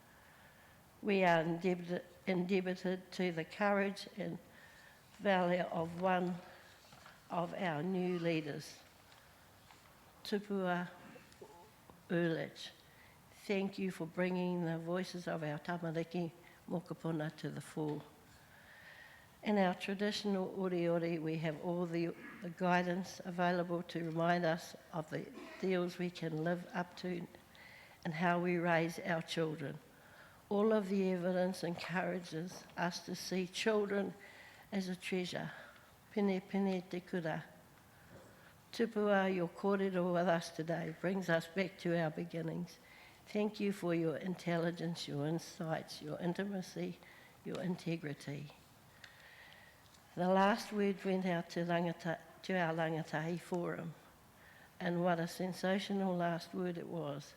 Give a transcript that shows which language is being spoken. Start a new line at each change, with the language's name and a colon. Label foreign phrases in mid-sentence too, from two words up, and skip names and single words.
English: We are indebted to the courage and valor of one of our new leaders, Tupua Ulich. Thank you for bringing the voices of our
Māori: tamariki mokopuna
English: to the fore. In our traditional ori, we have all the guidance available to remind us of the deals we can live up to and how we raise our children. All of the evidence encourages us to see children as a treasure.
Māori: Pene pene te kura.
English: Tupua, your kōrero with us today brings us back to our beginnings. Thank you for your intelligence, your insights, your intimacy, your integrity. The last word went out to our Rangatahi Forum, and what a sensational last word it was.